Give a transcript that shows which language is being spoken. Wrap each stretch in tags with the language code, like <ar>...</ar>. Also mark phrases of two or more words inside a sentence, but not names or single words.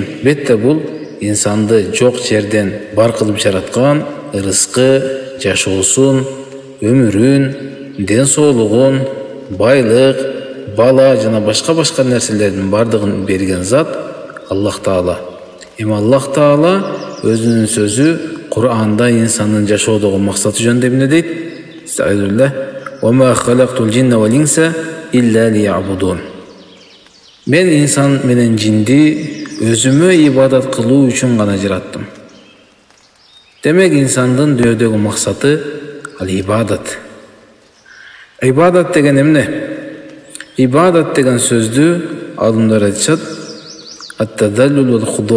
<ky>Бетте бул инсанды жок жерден бар кылып жараткан, ырыскы, жашоосун, өмүрүн, ден соолугун, байлык, бала жана башка нерселердин бардыгын берген зат Аллах Таала. Эми Аллах Таала өзүнүн сөзү Кур'анда инсандын жашоодогу максаты жөнүндө эмне дейт? Estağfirullah.</ky> <ar>وما خلقت الجن والإنس إلا ليعبدون.</ar> <ky>Мен инсан менен жинди өзүмө ибадат кылуу үчүн гана жараттым. Демек инсандын дүйнөдөгү максаты ал ибадат. Ибадат деген эмне? Ибадат деген сөздү алымдар айтышат</ky> <ar>التذلل والخضوع'.</ar>